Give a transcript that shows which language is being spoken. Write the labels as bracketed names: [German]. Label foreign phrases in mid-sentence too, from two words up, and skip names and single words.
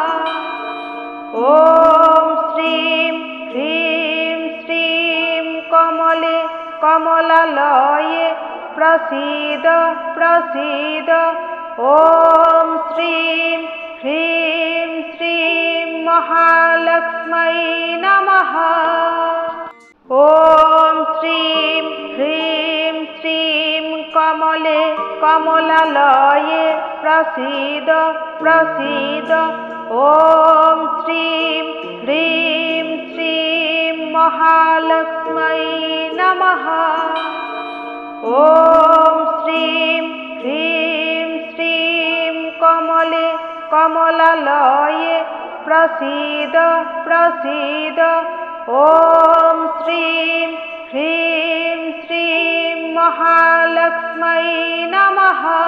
[Sanskrit] ওম শ্রীম হ্রিম শ্রীম কমলে কমলালয়ে প্রসীদ প্রসীদ। ওম শ্রীম হ্রিম শ্রীম মহালক্ষ্মী নমঃ। ওম শ্রীম कमले कमलालये प्रसीद प्रसीद ॐ श्रीं ह्रीं श्रीं महालक्ष्मै नमः। ॐ श्रीं ह्रीं श्रीं कमले कमलालये प्रसीद प्रसीद ॐ श्रीं ह्रीं श्रीं महालक्ष्मै नमः।